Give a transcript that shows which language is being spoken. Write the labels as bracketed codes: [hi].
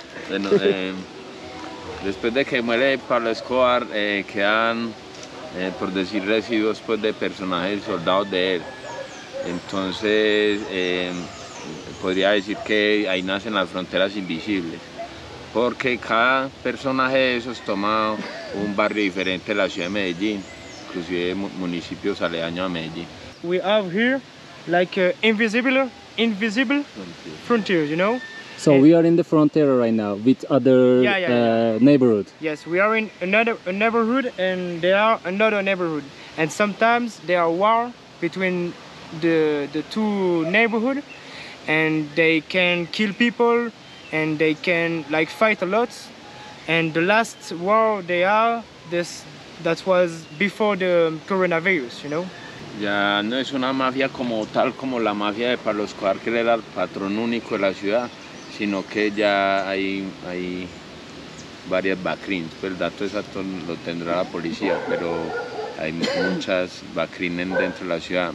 [es] Bueno, después de que muere Pablo Escobar, quedan, por decir, residuos pues, de personajes soldados de él. Entonces, podría decir que ahí nacen las fronteras invisibles. Porque cada personaje de esos toma un barrio diferente de la ciudad de Medellín. inclusive municipios aledaños a Medellín. [en] We have here like invisible frontiers, you know. So we are in the frontier right now with other Yeah. neighborhood. Yes, we are in a neighborhood, and there are another neighborhood, and sometimes there are war between the two neighborhood, and they can kill people, and they can like fight a lot. And the last war that was before the coronavirus, you know. [es] Ya no es una mafia como tal como la mafia de Pablo Escobar, que él era el patrón único de la ciudad, sino que ya hay varias Bacrins. Pues el dato exacto lo tendrá la policía, pero hay muchas Bacrin dentro de la ciudad.